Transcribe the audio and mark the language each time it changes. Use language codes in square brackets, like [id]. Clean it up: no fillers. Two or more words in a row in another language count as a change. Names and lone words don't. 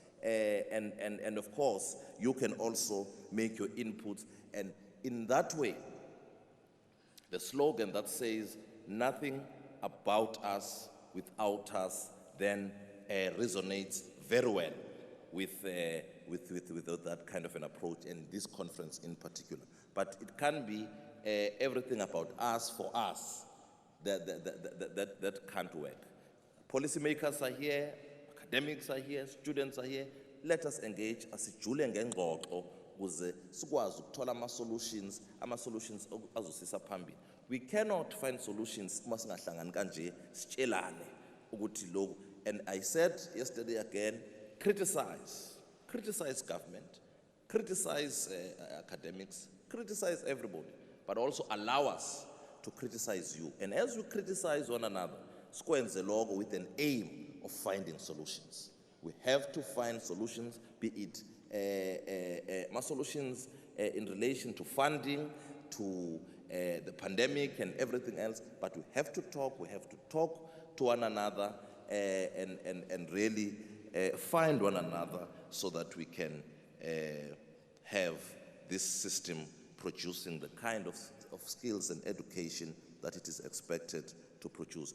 [en] and of course you can also make your inputs, and in that way the slogan that says nothing about us without us then resonates very well with that kind of an approach, and this conference in particular. But it can be everything about us for us, that can't work. Policymakers are here, academics are here, students are here. Let us engage [zu] asijule ngengxoxo ukuze sikwazi ukuthola ama-solutions azosisa phambili. [en] We cannot find solutions [zu] uma singahlangani kanje sitshelane ukuthi lokhu. [en] And I said yesterday again, criticize government, criticize academics, criticize everybody, but also allow us to criticize you. And as we criticize one another, [zu] sikwenze lokho [en] with an aim of finding solutions. We have to find solutions, be it solutions in relation to funding, to the pandemic and everything else, but we have to talk to one another and really find one another so that we can have this system producing the kind of skills and education that it is expected to produce.